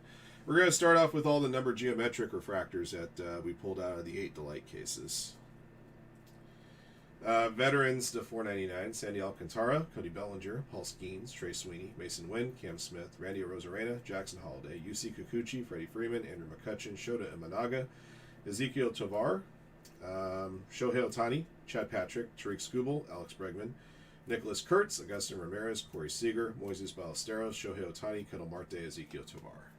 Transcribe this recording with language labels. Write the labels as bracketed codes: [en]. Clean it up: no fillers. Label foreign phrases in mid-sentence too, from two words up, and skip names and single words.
[en] We're going to start off with all the numbered geometric refractors that we pulled out of the 8 Delight cases. Veterans to $4.99, Sandy Alcantara, Cody Bellinger, Paul Skeens, Trey Sweeney, Mason Wynn, Cam Smith, Randy Arozarena, Jackson Holiday, UC Kikuchi, Freddie Freeman, Andrew McCutcheon, Shota Imanaga, Ezekiel Tovar, Shohei Ohtani, Chad Patrick, Tariq Skubal, Alex Bregman, Nicholas Kurtz, Augustin Ramirez, Corey Seager, Moises Ballesteros, Shohei Ohtani, Kendall Marte, Ezekiel Tovar.